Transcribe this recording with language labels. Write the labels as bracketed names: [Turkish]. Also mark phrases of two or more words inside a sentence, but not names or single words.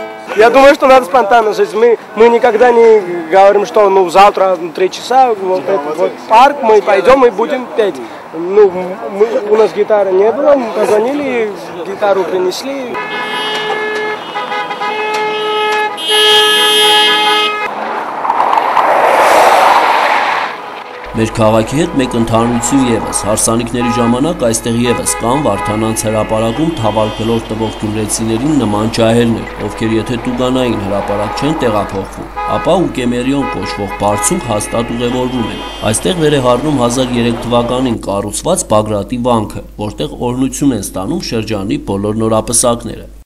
[Russian] Я думаю, что надо спонтанно жить. Мы никогда не говорим, что завтра 3 часа вот этот вот парк, мы пойдем и будем петь. У нас гитары не было, мы позвонили, гитару принесли. [Armenian] Մեր քաղաքի հետ մեկ ընդհանրություն ևս, հարսանիքների ժամանակ այստեղ ևս կան Վարդանանց հրապարակում թավալ գլոր տվող գյումրեցիներին նման ջահելներ, ովքեր եթե Տուգանային հրապարակ չեն տեղափոխվում, ապա Ուկեմերիոն կոչվող բարձունք հաստատ ուղևորվում են։ Այստեղ վեր է հառնում 1003 թվականին կառուցված Բագրատի վանքը, որտեղ օրհնություն են ստանում շրջանի բոլոր նորապսակները։